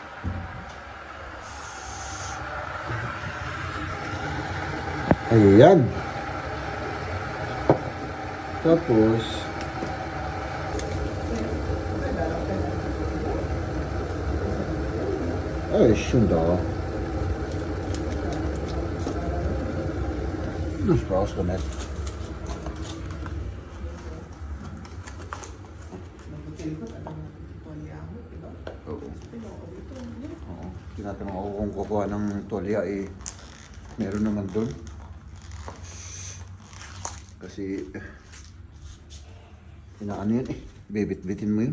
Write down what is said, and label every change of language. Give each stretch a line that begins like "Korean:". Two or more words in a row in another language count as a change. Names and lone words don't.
Filipino: Ayan. Tapos, ay, şunda.
German: Das brauchst du nicht.
Filipino: Oo. Tinatanong ako kung kukuha ng tolya, meron naman doon. Kasi, inaano yun bibit-bitin mo yun.